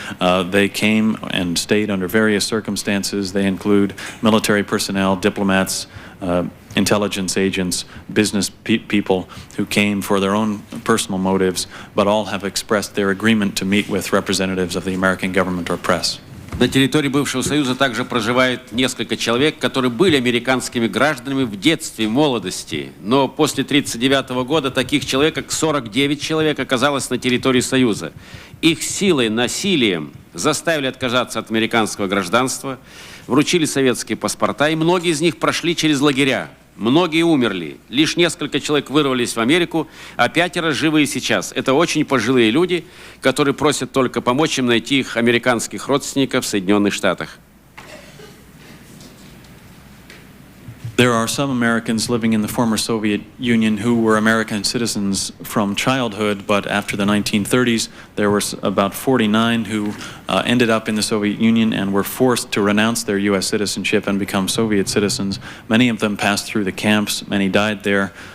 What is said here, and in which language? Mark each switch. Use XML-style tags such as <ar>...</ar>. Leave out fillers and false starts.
<en>They came and stayed under various circumstances. They include military personnel, diplomats, intelligence agents, business people who came for their own personal motives, but all have expressed their agreement to meet with representatives of the American government or press.</en> <ru>На территории бывшего Союза также проживает несколько человек, которые были американскими гражданами в детстве, в молодости. Но после 1939 года таких человек, как 49 человек, оказалось на территории Союза. Их силой, насилием заставили отказаться от американского гражданства, вручили советские паспорта, и многие из них прошли через лагеря. Многие умерли. Лишь несколько человек вырвались в Америку, а 5 живы и сейчас. Это очень пожилые люди, которые просят только помочь им найти их американских родственников в Соединенных Штатах.</ru> <en>There are some Americans living in the former Soviet Union who were American citizens from childhood, but after the 1930s, there were about 49 who ended up in the Soviet Union and were forced to renounce their U.S. citizenship and become Soviet citizens. Many of them passed through the camps, many died there.</en>